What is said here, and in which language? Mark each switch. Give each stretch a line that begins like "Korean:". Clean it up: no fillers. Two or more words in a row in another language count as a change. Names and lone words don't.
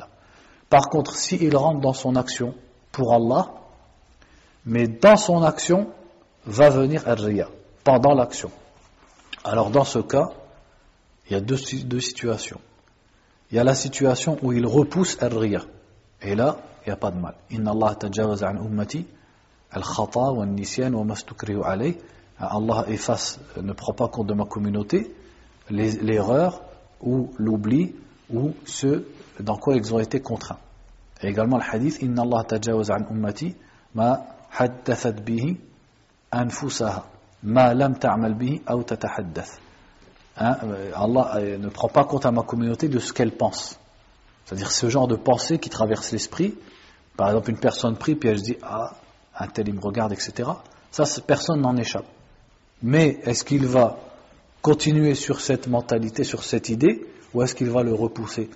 French: Par contre, s'il rentre dans son action pour Allah, mais dans son action va venir ar-riya, pendant l'action, alors dans ce cas il y a deux situations. Il y a la situation où il repousse ar-riya, et là il n'y a pas de mal.
Arabic: إن الله تجاوز عن أمتي الخطأ والنسيان وما استكرهوا عليه.
French: Allah efface, ne prend pas compte de ma communauté l'erreur ou l'oubli ou ce dans quoi ils ont été contraints. Et également le hadith
Arabic: إن الله تجاوز عن أمتي ما حدثت به أنفسها ما لم تعمل به أو تتحدث.
French: Allah ne prend pas compte à ma communauté de ce qu'elle pense. C'est-à-dire ce genre de pensée qui traverse l'esprit. Par exemple, une personne prie puis elle se dit ah, un tel il me regarde, etc. Ça, personne n'en échappe. Mais est-ce qu'il va continuer sur cette mentalité, sur cette idée, ou est-ce qu'il va le repousser?